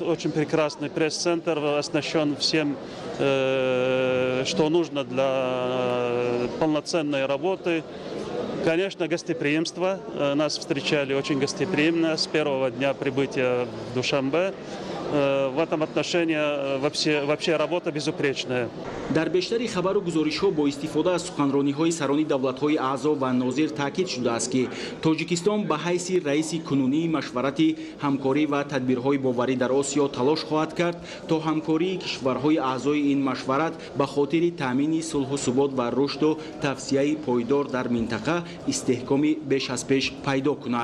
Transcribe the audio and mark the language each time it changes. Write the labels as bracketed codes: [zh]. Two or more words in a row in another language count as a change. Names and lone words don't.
[ru] Очень прекрасный пресс-центр, оснащен всем, что нужно для полноценной работы. Конечно, гостеприимство. Нас встречали очень гостеприимно с первого дня прибытия в Душанбе. В этом отношении вообще работа безупречная. [tg] дар бештари хабару гузоришҳо бо истифода аз суханрониҳои сарони давлатҳои аъзо ва нозир таъкид шудааст ки Тоҷикистон ба ҳайси раиси кунунии машварати ҳамкорӣ ва тадбирҳои боварӣ дар Осиё талош хоҳад кард то ҳамкории кишварҳои аъзои ин машварат ба хотири таъмини сулҳу субот ва рушду тавсияи пойдор дар минтақа истеҳкоми беш аз пеш пайдо кунад.